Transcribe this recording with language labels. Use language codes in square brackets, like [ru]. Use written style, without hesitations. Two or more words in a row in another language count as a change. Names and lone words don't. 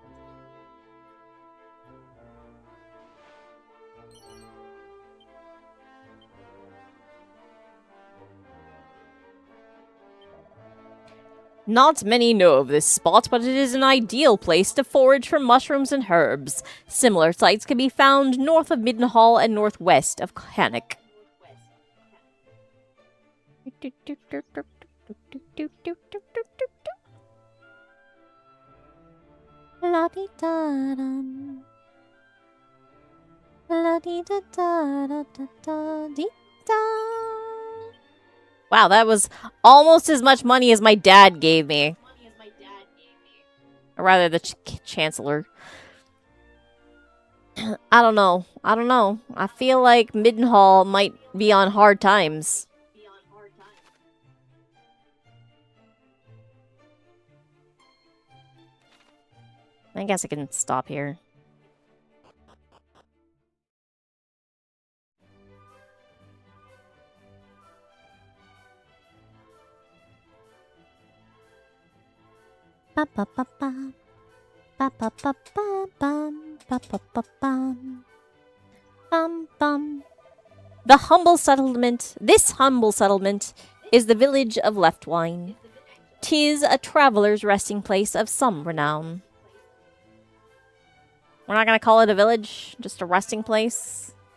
[en] Not many know of this spot, but it is an ideal place to forage for mushrooms and herbs. Similar sites can be found north of Middenhall and northwest of Cannock. La-dee-da-dum. La-dee-da-da-da-da-da-dee-da. Wow, that was almost as much money as my dad gave me. Or rather, the Chancellor. I don't know. I feel like Middenhall might be on hard times. I guess I can stop here. Ba ba ba ba. Ba ba ba ba bum. Ba ba ba bum. Bum bum. This humble settlement is the village of Leftwine. 'Tis a traveler's resting place of some renown. We're not gonna call it a village, just a resting place.